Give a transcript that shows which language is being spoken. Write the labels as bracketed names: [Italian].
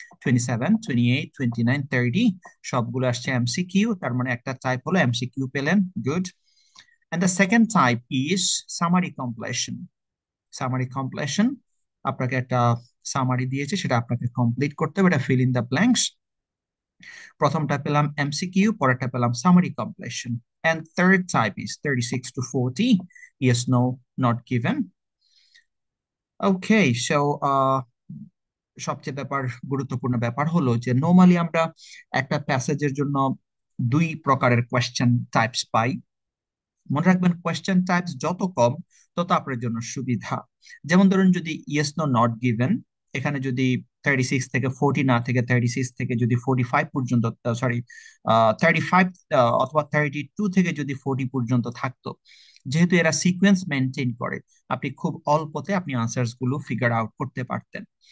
[Bangla] 27 28 29 30 সবগুলো আসছে এমসিকিউ, তার মানে একটা টাইপ হলো এমসিকিউ পেলেন, good. And the second type is summary completion. Summary completion, আপনাকে একটা সামারি দিয়েছে, সেটা আপনাকে কমপ্লিট করতে হবে, এটা ফিল ইন দ্য ব্ল্যাঙ্কস। প্রথমটা পেলাম এমসিকিউ, পরেরটা পেলাম summary completion. [English] And third type is 36 to 40, yes, no, not given. [Bangla] Okay, so সবচেয়ে গুরুত্বপূর্ণ ব্যাপার হলো যে নর্মালি আমরা একটা প্যাসেজের জন্য দুই প্রকারের কোয়েশ্চেন টাইপস পাই। মনে রাখবেন, কোয়েশ্চেন টাইপস যত কম তত আপনার জন্য সুবিধা। যেমন ধরুন, যদি ইয়েস নো নট গিভেন, এখানে যদি 36 থেকে 40 না থেকে 36 থেকে যদি 45 পর্যন্ত, সরি, 35 অথবা 32 থেকে যদি 40 পর্যন্ত থাকতো, যেহেতু এরা সিকোয়েন্স মেনটেন করে, আপনি খুব অল্পতে আপনি আনসার্স গুলো ফিগার আউট করতে পারতেন।